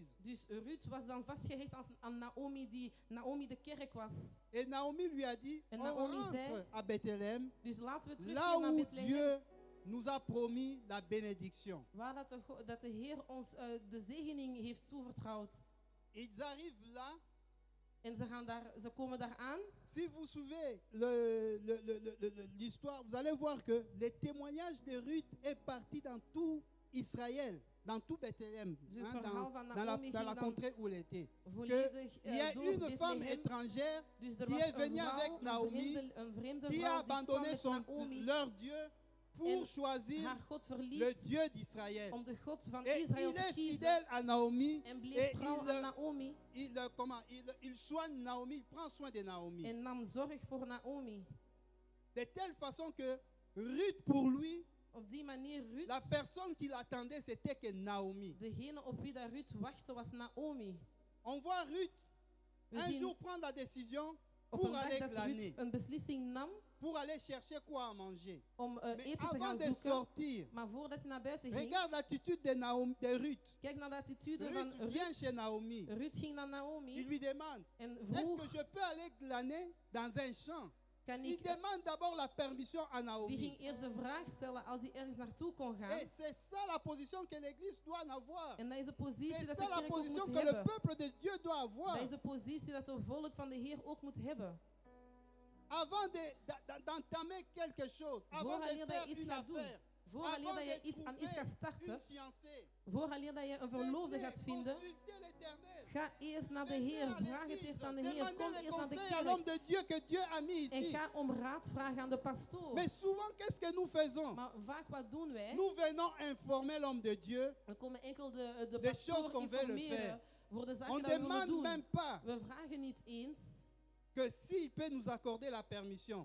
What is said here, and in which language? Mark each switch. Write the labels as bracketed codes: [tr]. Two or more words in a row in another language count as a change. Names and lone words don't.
[nl] Dus Ruud was dan vastgehecht aan Naomi, die Naomi de kerk was. [fr] Et Naomi lui a dit, Et on [nl] Naomi [fr] rentre [nl] zei- [fr] à Bethléem, [nl] Dus laten we [fr] là [nl] teruggaan naar [fr] où [nl] Bethlehem. [fr] Dieu nous a promis la bénédiction. [nl] Waar dat de Heer ons de zegening heeft toevertrouwd. [fr] Ils arrivent là. [nl] En ze komen daar aan. [fr] Si vous suivez l'histoire, vous allez voir que le témoignage de Ruth est parti dans tout Israël, dans tout Bethléem, [nl] Dus het verhaal van [fr] dans [nl] Naomi [fr] la [nl] ging dan [fr] contrée où elle était. [nl] volledig [fr] Il y a [nl] door [fr] une femme [nl] Bethlehem. [fr] étrangère [nl] Dus er [fr] qui [nl] was [fr] est [nl] een [fr] venue [nl] vrouw, [fr] avec Naomi, [nl] een vreemde [fr] qui a [nl] vrouw die kwam [fr] abandonné [nl] met Naomi [fr] leur Dieu pour [nl] En [fr] choisir [nl] haar God [fr] le [nl] verliet [fr] Dieu d'Israël. [nl] om de God van [fr] Et [nl] Israël [fr] il [nl] te [fr] est [nl] kiezen. [fr] fidèle à Naomi [nl] En [fr] et [nl] bleef trouw aan Naomi. [fr] il soigne Naomi, il prend soin de Naomi. [nl] En nam zorg voor Naomi. [fr] De telle façon que Ruth, pour lui, [nl] Op die manier Ruud, [fr] la personne qui l'attendait, c'était que Naomi. [nl] degene op wie dat Ruud wachtte was Naomi. [fr] On voit Ruth [nl] We [fr] un [nl] zien [fr] jour prendre la décision [nl] op [fr] pour [nl] een dag [fr] aller [nl] dat [fr] glaner, [nl] Ruud een beslissing nam [fr] pour aller chercher quoi à manger. [nl] om [fr] Mais [nl] eten te [fr] avant [nl] gaan [fr] de [nl] zoeken. [fr] sortir, [nl] Maar voordat hij naar buiten ging, [fr] regarde l'attitude de Ruth. [nl] kijk naar de attitude van [fr] Ruth vient [nl] Ruud. [fr] chez Naomi. [nl] Ruud ging naar [fr] Il [nl] Naomi [fr] lui demande, [nl] en [fr] est-ce [nl] vroeg, [fr] que je peux aller glaner dans un champ? [nl] Kan [fr] Il [nl] ik, [fr] demande d'abord la permission à [nl] die [fr] Naomi. [nl] ging eerst de vraag stellen als hij ergens naartoe kon gaan. [fr] Et c'est ça la position que l'Église doit en avoir. [nl] En dat is de positie [fr] C'est [nl] dat [fr] ça [nl] de [fr] la [nl] kerk ook [fr] position [nl] moet [fr] que le [nl] hebben. [fr] peuple de Dieu doit avoir. [nl] Dat is de positie dat het volk van de Heer ook moet hebben. [fr] Avant d'entamer quelque chose, avant de [nl] Vooraleer dat [fr] faire [nl] je iets [fr] une [nl] gaat doen, [fr] affaire, [nl] vooraleer dat je [fr] avant [nl] iets, aan [fr] de [nl] iets gaat [fr] trouver [nl] starten, [fr] une fiancée, [nl] vooraleer dat je een verloofde gaat vinden, [fr] consultez l'Éternel. [nl] ga eerst naar de [fr] Venez [nl] Heer. [fr] à [nl] Vraag het [fr] l'église, [nl] eerst aan de Heer. [fr] demandez [nl] Kom [fr] le [nl] eerst naar de [fr] conseil à l'homme [nl] kerk. [fr] de Dieu que Dieu a mis [nl] En [fr] ici. [nl] ga om raad vragen aan de pastoor. [fr] Mais souvent, qu'est-ce que nous faisons? [nl] Maar vaak wat doen wij? [fr] Nous venons informer l'homme de Dieu. [nl] We komen enkel de [fr] Les choses [nl] pastoor [fr] qu'on veut le [nl] informeren [fr] faire. [nl] voor de [fr] On [nl] zaken [fr] ne [nl] dat we willen [fr] demande [nl] doen. [fr] même pas [nl] We vragen niet eens [fr] que s'il peut nous accorder la permission.